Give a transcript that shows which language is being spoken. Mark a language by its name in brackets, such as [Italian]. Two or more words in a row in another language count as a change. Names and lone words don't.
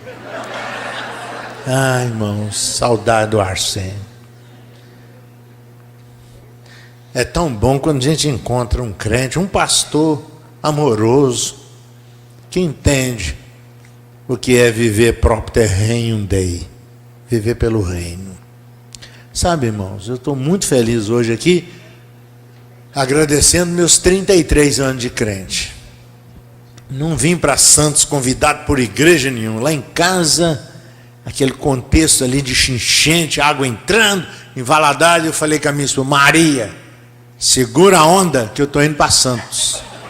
[Portuguese] Ai, irmãos, saudade do Arsênio. É tão bom quando a gente encontra um crente, um pastor amoroso, que entende o que é viver [Latin] propter regnum Dei, [Portuguese] viver pelo reino. Sabe, irmãos, eu estou muito feliz hoje aqui, agradecendo meus 33 anos de crente. Não vim para Santos convidado por igreja nenhuma. Lá em casa, aquele contexto ali de enchente, água entrando, em Valadares, eu falei com a minha esposa, Maria, segura a onda que eu estou indo para Santos.